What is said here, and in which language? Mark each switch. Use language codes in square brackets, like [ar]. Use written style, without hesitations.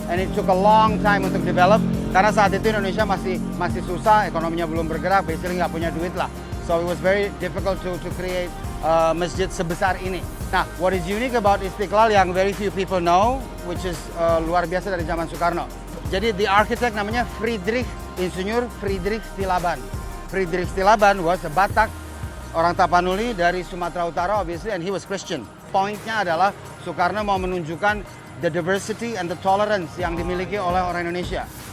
[en] And it took a long time [id] untuk develop karena saat itu Indonesia masih susah, ekonominya belum bergerak, basically nggak punya duit lah. [en] So it was very difficult to create [id] masjid sebesar ini. [en] Nah, what is unique about Istiqlal [id] yang [en] very few people know, which is luar biasa dari zaman Soekarno. [id] Jadi the architect namanya Insinyur Friedrich Silaban. [en] Friedrich Silaban was a Batak, [id] orang Tapanuli dari Sumatera Utara [en] obviously, and he was Christian. [id] Pointnya adalah Soekarno mau menunjukkan [en] the diversity and the tolerance [id] yang dimiliki oleh orang Indonesia.